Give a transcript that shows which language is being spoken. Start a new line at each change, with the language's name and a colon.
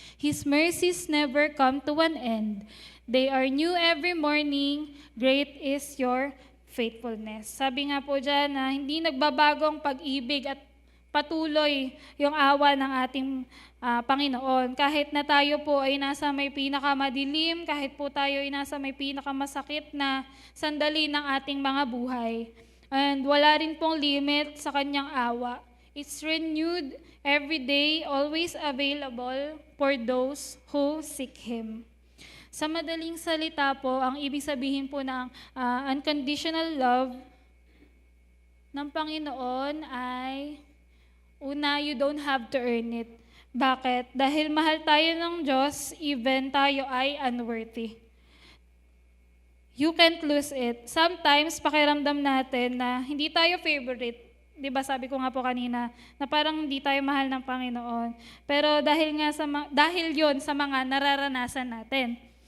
English: His mercies never come to an end. They are new every morning. Great is your faithfulness.
Filipino: Sabi nga po dyan na hindi nagbabagong pag-ibig at patuloy yung awa ng ating Panginoon. Kahit na tayo po ay nasa may pinakamadilim, kahit po tayo ay nasa may pinakamasakit na sandali ng ating mga buhay. And wala rin pong limit sa kanyang awa.
English: It's renewed every day, always available for those who seek Him.
Filipino: Sa madaling salita po, ang ibig sabihin po ng unconditional love ng Panginoon ay, una,
English: you don't have to earn it.
Filipino: Bakit? Dahil mahal tayo ng Diyos, even tayo ay unworthy.
English: You can't lose it. Sometimes,
Filipino: pakiramdam natin na hindi tayo favorite. Diba sabi ko nga po kanina, na parang hindi tayo mahal ng Panginoon. Pero dahil yon sa mga nararanasan natin.